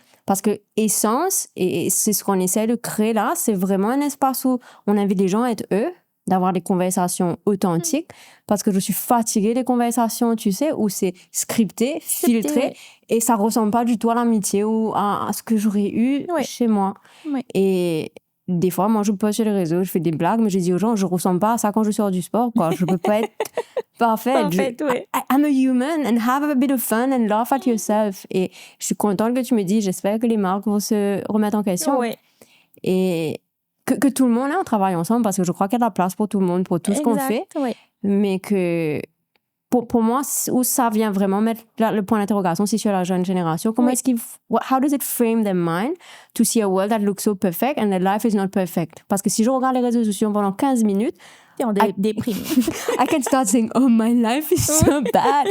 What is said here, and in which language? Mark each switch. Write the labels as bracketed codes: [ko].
[fr] Parce que Essence, et c'est ce qu'on essaie de créer là, c'est vraiment un espace où on invite les gens à être eux, d'avoir des conversations authentiques, parce que je suis fatiguée des conversations, tu sais, où c'est scripté, filtré, et ça ressemble pas du tout à l'amitié ou à ce que j'aurais eu chez moi. Et des fois, moi, je poste sur les réseaux, je fais des blagues, mais je dis aux gens, je ressemble pas à ça quand je sors du sport, quoi. Je peux pas être parfaite. [en] I'm a human and have a bit of fun and laugh at yourself. [fr] Et je suis contente que tu me dis, j'espère que les marques vont se remettre en question. Et que tout le monde ait un travail ensemble, parce que je crois qu'il y a de la place pour tout le monde, pour tout ce qu'on fait. Mais que pour moi, où ça vient vraiment mettre le point d'interrogation, c'est sur la jeune génération. Comment est-ce [en] how does it frame their mind to see a world that looks so perfect and their life is not perfect? [fr] Parce que si je regarde les réseaux sociaux pendant 15 minutes, t'es en déprime. [en] I can start saying, oh, my life is so bad.